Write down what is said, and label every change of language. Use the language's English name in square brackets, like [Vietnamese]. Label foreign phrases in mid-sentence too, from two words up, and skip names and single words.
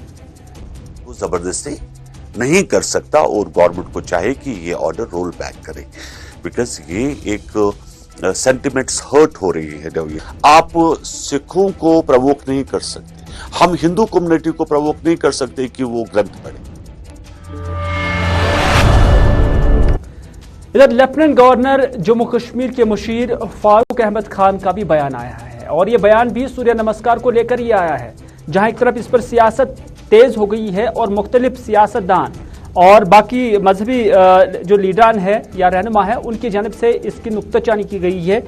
[Urdu] وہ زبردستی نہیں کر سکتا, اور گورنمنٹ کو چاہے کہ یہ آرڈر [English] roll back [Urdu] کرے, بیکاز یہ ایک [English] sentiments hurt [Urdu] ہو رہی ہے. آپ سکھوں کو پرووک نہیں کر سکتے, ہم ہندو کمیونٹی کو پرووک نہیں کر سکتے کہ وہ گرنتھ پڑھیں. ادھر [English] Lieutenant Governor [Urdu] جموں کشمیر کے مشیر فاروق احمد خان کا بھی بیان آیا ہے, اور یہ بیان بھی سوریہ نمسکار کو لے کر ہی آیا ہے, جہاں ایک طرف اس پر سیاست تیز ہو گئی ہے اور مختلف سیاستدان اور باقی مذہبی جو لیڈران ہے یا رہنما ہے ان کی جانب سے اس کی نکتہ چانی کی گئی ہے.